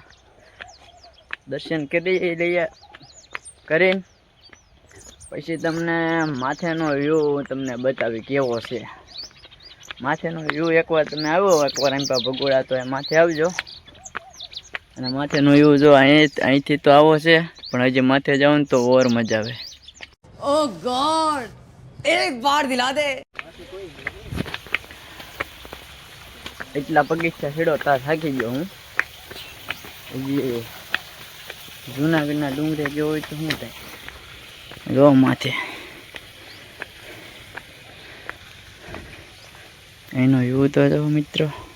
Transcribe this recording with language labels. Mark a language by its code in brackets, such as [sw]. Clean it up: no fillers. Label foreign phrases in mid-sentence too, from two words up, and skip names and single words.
[gu] દર્શન કરી લઈએ, કરીને પછી તમને માથેનો વ્યૂ તમને બતાવી કેવો છે. માથેનો વ્યૂ એકવાર તમે આવ્યો એકવાર એમ ભગોડા તો એ માથે આવજો અને માથેનો વ્યૂ જો અહીંથી તો આવો છે, પણ હજી માથે જાવ ને તો ઓર મજા આવે. [en] Oh God [hi] एक बार दिला दे. [gu] એટલા પગથિયા છેડો તા થાકી ગયો હું. હજી જૂનાગઢના ડુંગરે ગયો હોય તો શું થાય. જો માથે એનો વ્યૂ તો જો મિત્રો.